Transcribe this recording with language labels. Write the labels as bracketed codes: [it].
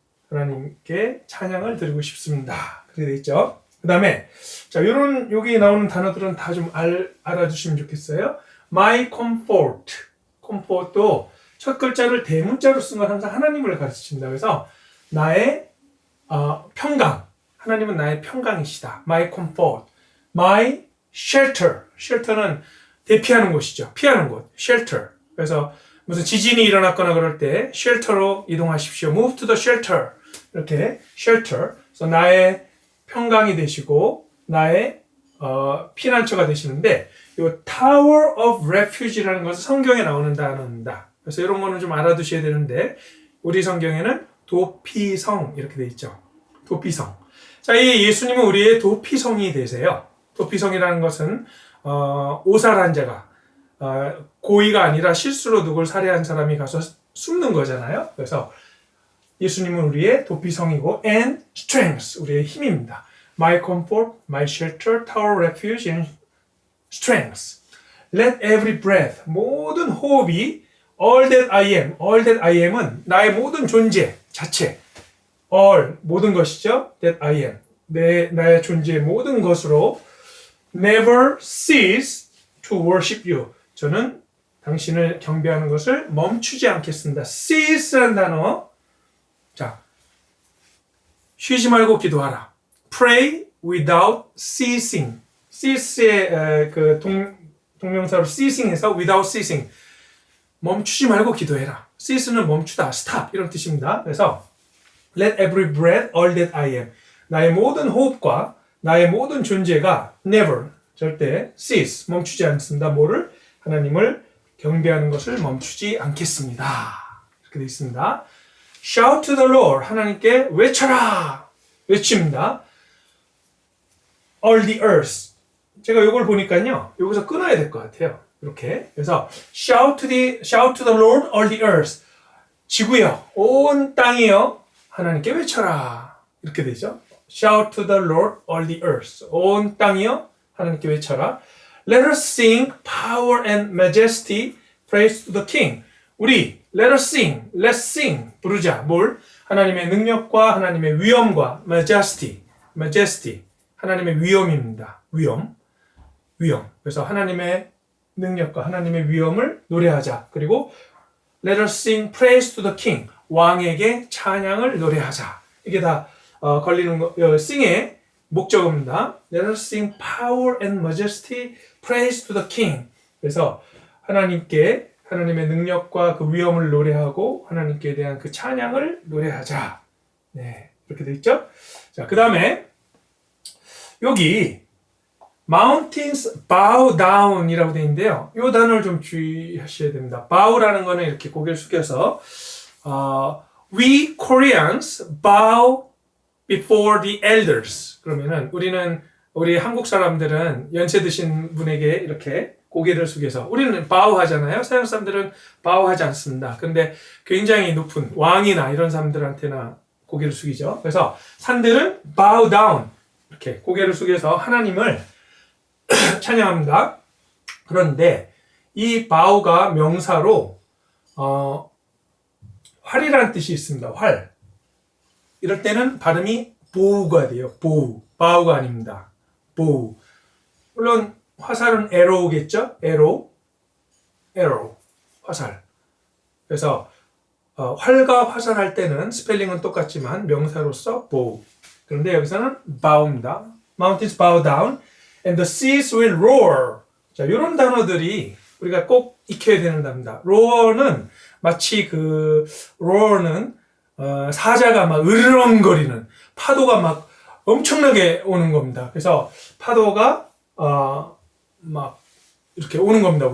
[ko] 하나님께 찬양을 드리고 싶습니다. 그렇게 되어 있죠. 그 다음에 자, 여기 나오는 단어들은 다 좀 알아주시면 좋겠어요. [en] My comfort. [ko] comfort도 첫 글자를 대문자로 쓴 건 항상 하나님을 가르칩니다. 그래서 나의 평강. 하나님은 나의 평강이시다. [en] My comfort. My shelter. shelter는 [ko] 대피하는 곳이죠. 피하는 곳, shelter. 그래서 무슨 지진이 일어났거나 그럴 때 shelter로 이동하십시오. [en] Move to the shelter. [ko] 이렇게 shelter. 그래서 나의 평강이 되시고 나의 피난처가 되시는데 이 Tower of Refuge라는 것은 성경에 나오는 단어입니다. 그래서 이런 거는 좀 알아두셔야 되는데 우리 성경에는 도피성 이렇게 돼 있죠. 도피성. 자, 이 예수님은 우리의 도피성이 되세요. 도피성이라는 것은 오살한 자가 고의가 아니라 실수로 누굴 살해한 사람이 가서 숨는 거잖아요. 그래서 예수님은 우리의 도피성이고 [en] and strength, [ko] 우리의 힘입니다. [en] My comfort, my shelter, tower, refuge, and strength. Let every breath, [ko] 모든 호흡이 [en] all that I am은 [ko] 나의 모든 존재 자체. all, 모든 것이죠. [en] that I am, [ko] 나의 존재의 모든 것으로 [en] never cease to worship you. [ko] 저는 당신을 경배하는 것을 멈추지 않겠습니다. cease라는 단어. 자, 쉬지 말고 기도하라. [en] Pray without ceasing. [ko] cease의 그 동명사로 ceasing해서 without ceasing. 멈추지 말고 기도해라. cease는 멈추다, stop 이런 뜻입니다. [en] 그래서 let every breath, all that I am. [ko] 나의 모든 호흡과 나의 모든 존재가 never, 절대 cease, 멈추지 않습니다. 뭐를? 하나님을 경배하는 것을 멈추지 않겠습니다. 이렇게 되어 있습니다. [en] Shout to the Lord, [ko] 하나님께 외쳐라. 외칩니다. [en] All the earth. [ko] 제가 이걸 보니까요, 여기서 끊어야 될 것 같아요. 이렇게. [en] 그래서 shout to the Lord, all the earth. [ko] 지구여, 온 땅이여, 하나님께 외쳐라. 이렇게 되죠. [en] Shout to the Lord, all the earth. [ko] 온 땅이여, 하나님께 외쳐라. [en] Let us sing power and majesty, praise to the King. 우리 let us sing, let's sing, [ko] 부르자. 뭘? 하나님의 능력과 하나님의 위엄과 majesty, 하나님의 위엄입니다. 위엄. 그래서 하나님의 능력과 하나님의 위엄을 노래하자. [en] 그리고 let us sing praise to the King. [ko] 왕에게 찬양을 노래하자. 이게 다 걸리는 거, sing의 목적어입니다. [en] Let us sing power and majesty, praise to the King. [ko] 그래서 하나님께 하나님의 능력과 그 위엄을 노래하고 하나님께 대한 그 찬양을 노래하자. 네, 이렇게 돼 있죠. 자, 그 다음에 여기 [en] mountains bow down [ko] 이라고 돼 있는데요. 이 단어를 좀 주의하셔야 됩니다. bow라는 거는 이렇게 고개를 숙여서 [en] we Koreans bow before the elders. [ko] 그러면은 우리 한국 사람들은 연세 드신 분에게 이렇게 고개를 숙여서 우리는 bow 하잖아요. 서양 사람들은 bow 하지 않습니다. 근데 굉장히 높은 왕이나 이런 사람들한테나 고개를 숙이죠. 그래서 산들은 bow down 이렇게 고개를 숙여서 하나님을 찬양합니다. 그런데 이 bow가 명사로 활이라는 뜻이 있습니다. 활. 이럴 때는 발음이 bow가 돼요. bow가 아닙니다. bow. 물론 화살은 arrow겠죠? arrow, 화살. 그래서 활과 화살 할 때는 스펠링은 똑같지만 명사로서 bow. 그런데 여기서는 bow입니다. [en] Mountains bow down and the seas will roar. [ko] 자, 이런 단어들이 우리가 꼭 익혀야 되는 단어입니다. roar는 마치 roar는 사자가 막 으르렁거리는 파도가 막 엄청나게 오는 겁니다. 그래서 파도가 막 이렇게 오는 겁니다.